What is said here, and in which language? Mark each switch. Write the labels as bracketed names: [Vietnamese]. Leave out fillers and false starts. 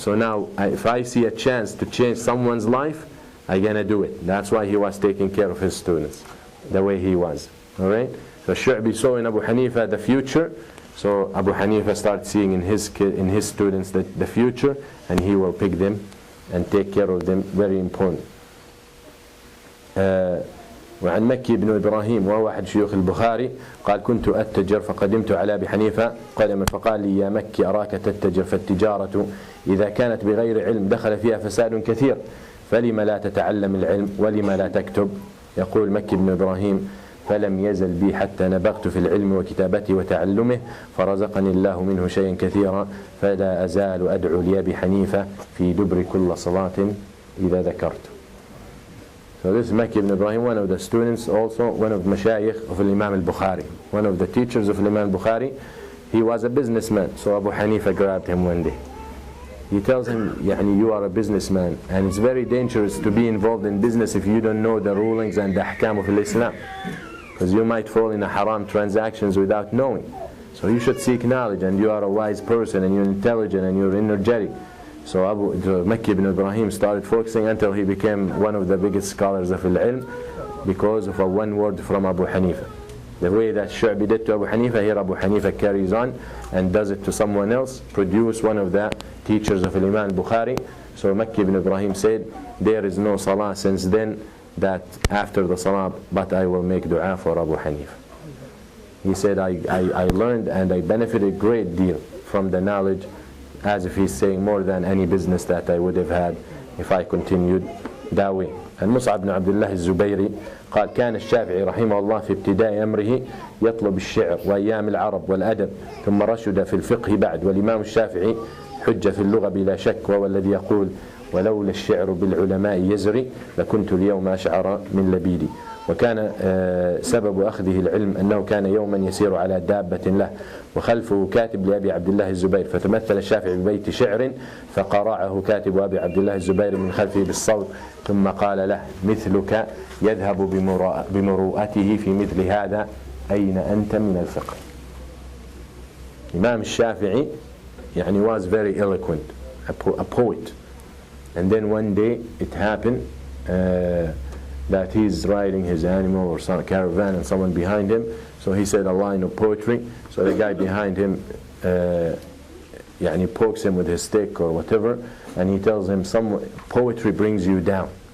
[English] So now if I see a chance to change someone's life, I'm gonna do it. That's why he was taking care of his students the way he was. All right. So Shu'bi saw in Abu Hanifa the future. So Abu Hanifa started seeing in his students the future, and he will pick them and take care of them. Very important. [Arabic] وعن مكي بن إبراهيم وهو أحد شيوخ البخاري قال كنت أتجر فقدمت على أبي حنيفة قدما فقال لي يا مكي أراك تتجر فالتجارة إذا كانت بغير علم دخل فيها فساد كثير فلما لا تتعلم العلم ولما لا تكتب. يقول مكي بن إبراهيم فلم يزل بي حتى نبغت في العلم وكتابته وتعلمه فرزقني الله منه شيئا كثيرا فلا أزال أدعو لأبي حنيفة في دبر كل صلاة إذا ذكرت. [English] So this is Makki ibn Ibrahim, one of the students, also one of the mashayikh of Imam al-Bukhari, one of the teachers of Imam al-Bukhari. He was a businessman, so Abu Hanifa grabbed him one day. He tells him, يعني, you are a businessman, and it's very dangerous to be involved in business if you don't know the rulings and the ahkam of Islam, because you might fall in a haram transactions without knowing. So you should seek knowledge, and you are a wise person, and you're intelligent, and you're energetic. So Makki ibn Ibrahim started focusing until he became one of the biggest scholars of al-ilm because of a one word from Abu Hanifa. The way that Shu'bi did to Abu Hanifa, here Abu Hanifa carries on and does it to someone else, produce one of the teachers of Imam al-Bukhari. So Makki ibn Ibrahim said, there is no salah since then that after the salah, but I will make dua for Abu Hanifa. He said, I learned and I benefited a great deal from the knowledge, as if he's saying more than any business that I would have had if I continued that way. [Arabic] And Mus'ab ibn Abdullah al-Zubayri قال كان الشافعي رحمه الله في ابتداء أمره يطلب الشعر وأيام العرب والأدب ثم رشد في الفقه بعد. والإمام الشافعي حجة في اللغة بلا شك، وهو الذي يقول ولولا الشعر بالعلماء يزري لكنت اليوم أشعر من لبيدي. وكان سبب أخذه العلم أنه كان يوما يسير على دابة له وخلفه كاتب لأبي عبد الله الزبير فتمثل الشافعي ببيت شعر فقرعه كاتب أبي عبد الله الزبير من خلفه بالصوت ثم قال له مثلك يذهب بمروءته في مثل هذا أين أنت من الفقه. [English] Imam Shafi'i was very eloquent, a poet. And then one day it happened that he's riding his animal or some caravan and someone behind him, so he said a line of poetry. So the guy behind him pokes him with his stick or whatever, and he tells him poetry brings you down.